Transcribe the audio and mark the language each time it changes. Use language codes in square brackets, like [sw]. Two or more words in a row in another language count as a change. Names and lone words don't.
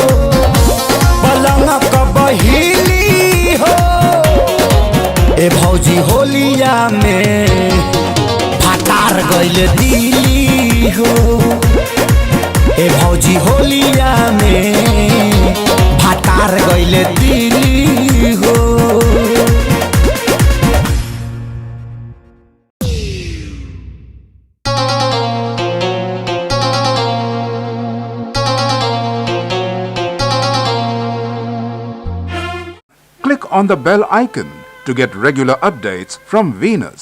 [bho] बहिली हो ए भौजी होलिया में, भतार गइले दिली हो। ए भौजी होलिया में, भतार गइले दिली हो। [en] Click on the bell icon to get regular updates from Venus.